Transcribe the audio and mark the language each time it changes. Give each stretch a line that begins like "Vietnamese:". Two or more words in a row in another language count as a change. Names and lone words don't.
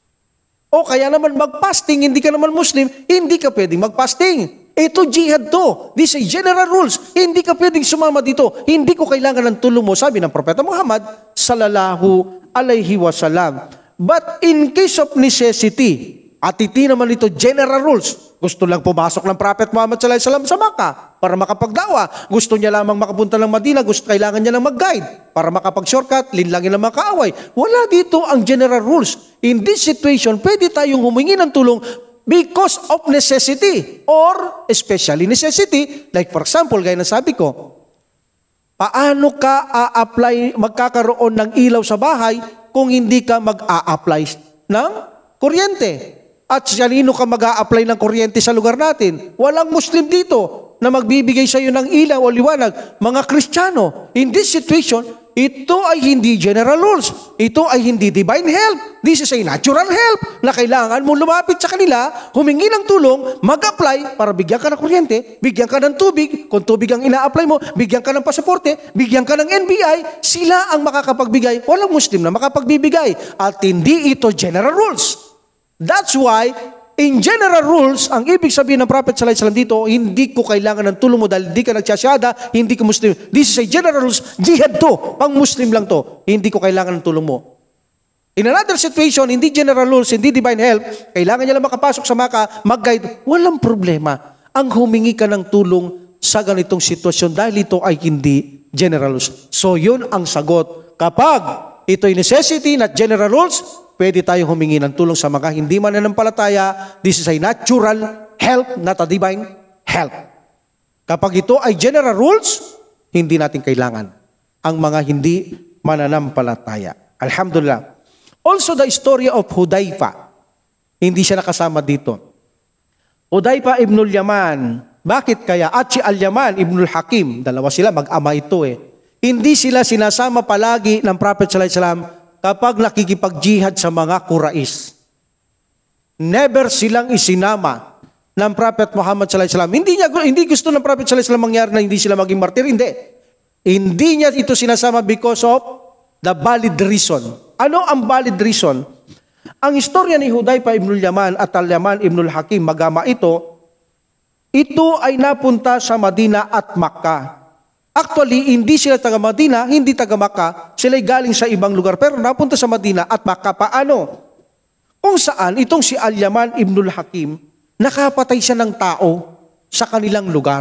Filipino: O kaya naman mag-fasting, hindi ka naman Muslim, hindi ka pwedeng mag-fasting. Ito jihad to.
English: This is general rules.
Filipino: Hindi ka pwedeng sumama dito. Hindi ko kailangan ng tulong mo, sabi ng Propeta Muhammad
Arabic: صلى الله عليه وسلم.
English: But in case of necessity,
Filipino: at hindi naman ito
English: general rules.
Filipino: Gusto lang pumasok ng Prophet Muhammad
Arabic: صلى الله عليه وسلم
Filipino: sa Makkah para makapagdawa. Gusto niya lamang makapunta ng Madina, kailangan niya lang mag-guide para makapag-shortcut, linlangin ng mga kaaway. Wala dito ang
English: general rules. In this situation,
Filipino: pwede tayong humingi ng tulong
English: because of necessity or especially necessity. Like for example,
Filipino: gaya ng sabi ko, paano ka a-apply, magkakaroon ng ilaw sa bahay kung hindi ka mag-a-apply ng kuryente? At kanino ka mag-a-apply ng kuryente sa lugar natin? Walang Muslim dito na magbibigay sa iyo ng ilaw o liwanag. Mga Kristiyano,
English: in this situation,
Filipino: ito ay hindi
English: general rules.
Filipino: Ito ay hindi
English: divine help. This is a natural help
Filipino: na kailangan mo lumapit sa kanila, humingi ng tulong, mag-apply para bigyan ka ng kuryente, bigyan ka ng tubig, kung tubig ang ina-apply mo, bigyan ka ng pasaporte, bigyan ka ng NBI, sila ang makakapagbigay. Walang Muslim na makapagbibigay. At hindi ito
English: general rules. That's why, in general rules,
Filipino: ang ibig sabihin ng Prophet
Arabic: صلى الله عليه وسلم
Filipino: dito, hindi ko kailangan ng tulong mo dahil hindi ka nagsasyada, hindi ka Muslim. This is a general rules. Jihad to. Pang Muslim lang to. Hindi ko kailangan ng tulong mo.
English: In another situation,
Filipino: hindi
English: general rules,
Filipino: hindi
English: divine help,
Filipino: kailangan niya lang makapasok sa Makkah, mag-guide, walang problema. Ang humingi ka ng tulong sa ganitong sitwasyon dahil ito ay hindi
English: general rules.
Filipino: So yun ang sagot. Kapag ito'y necessity,
English: not general rules,
Filipino: pwede tayong humingi ng tulong sa mga hindi mananampalataya.
English: This is a natural help, not a divine help.
Filipino: Kapag ito ay
English: general rules,
Filipino: hindi natin kailangan ang mga hindi mananampalataya. Alhamdulillah.
English: Also the story of Hudayfa.
Filipino: Hindi siya nakasama dito. Hudayfa ibnul Yaman. Bakit kaya? At si Al-Yaman ibnul Hakim. Dalawa sila, mag-ama ito eh. Hindi sila sinasama palagi ng Prophet
Arabic: صلى الله عليه وسلم
Filipino: kapag nakikipag-jihad sa mga Quraysh. Never silang isinama ng Prophet Muhammad
Arabic: صلى الله عليه وسلم.
Filipino: Hindi gusto ng Prophet
Arabic: صلى الله عليه وسلم
Filipino: mangyari na hindi sila maging martir. Hindi niya ito sinasama
English: because of the valid reason.
Filipino: Ano ang
English: valid reason?
Filipino: Ang istorya ni Hudayfa ibnul Yaman at Al-Yaman ibnul Hakim, magama ito ay napunta sa Madina at Makkah. Actually, hindi sila taga Madina, hindi taga Makkah. Sila'y galing sa ibang lugar, pero napunta sa Madina at Makkah. Paano? Kung saan, itong si Al-Yaman ibnul Hakim, nakapatay siya ng tao sa kanilang lugar.